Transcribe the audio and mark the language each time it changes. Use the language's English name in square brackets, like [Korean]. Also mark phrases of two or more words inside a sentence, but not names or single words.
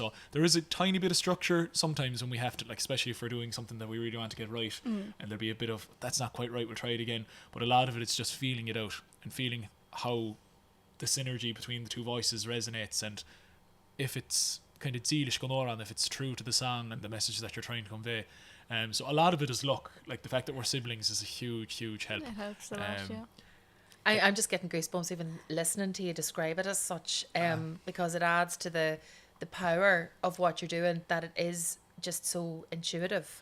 [English] So there is a tiny bit of structure sometimes when we have to, like, especially if we're doing something that we really want to get right, and there'll be a bit of, that's not quite right, we'll try it again. But a lot of it's just feeling it out and feeling how the synergy between the two voices resonates, and if it's kind of [Irish] dílis go nóra, [English] if it's true to the song and the message that you're trying to convey. So a lot of it is luck. Like the fact that we're siblings is a huge help. It helps a lot, yeah. I'm just getting goosebumps even listening to you describe it as such, because it adds to the power of what you're doing, that it is just so intuitive.